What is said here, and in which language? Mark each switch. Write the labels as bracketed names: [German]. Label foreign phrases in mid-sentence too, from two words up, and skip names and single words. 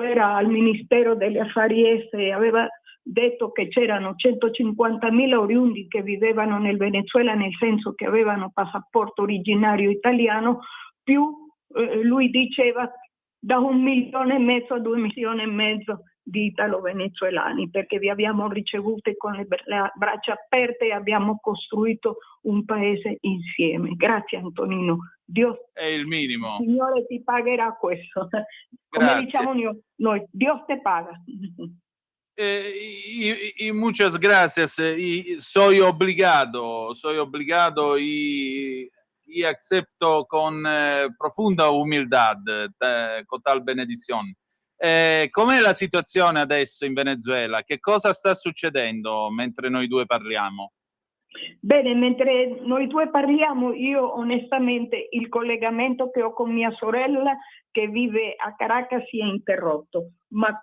[Italian] era al Ministero degli Affari Esteri aveva detto che c'erano 150.000 oriundi che vivevano nel Venezuela, nel senso che avevano passaporto originario italiano, più lui diceva da 1,5 milioni a 2,5 milioni di italo-venezuelani, perché vi abbiamo ricevuti con le braccia aperte e abbiamo costruito un paese insieme. Grazie Antonino. Dio è il minimo. Il Signore ti pagherà questo. Come diciamo noi, [Spanish] Dios te paga. Y muchas gracias. Soy obligado y acepto con profunda humildad con tal benedizione. [Italian] Com'è la situazione adesso in Venezuela? Che cosa sta succedendo mentre noi due parliamo? Bene, mentre noi due parliamo, io onestamente il collegamento che ho con mia sorella che vive a Caracas si è interrotto, ma